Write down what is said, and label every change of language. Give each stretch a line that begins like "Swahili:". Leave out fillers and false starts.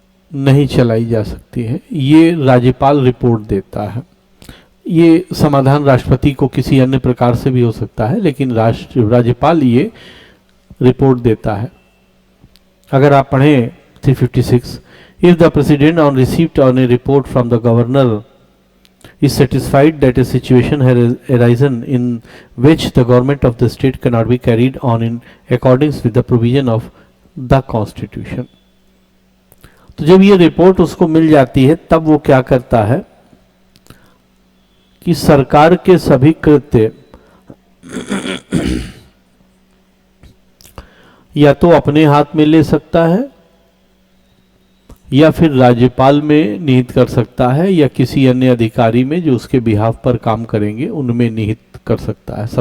Hindi: नहीं चलाई जा सकती है, ये राज्यपाल रिपोर्ट देता है। ये समाधान राष्ट्रपति को किसी अन्य प्रकार से भी हो सकता है, लेकिन राज्यपाल ये रिपोर्ट देता है। अगर आप पढ़ें
English: 356, if the president on received on a report from the governor is satisfied that a situation has arisen in which the government of the state cannot be carried on in accordance with the provision of the constitution।
Hindi: तो जब ये report उसको मिल जाती है तब वो क्या करता है कि सरकार के सभी कृत्य या तो अपने हाथ में ले सकता है, या फिर राज्यपाल में निहित कर सकता है, या किसी अन्य अधिकारी में जो उसके बिहाफ पर काम करेंगे उनमें निहित कर सकता है।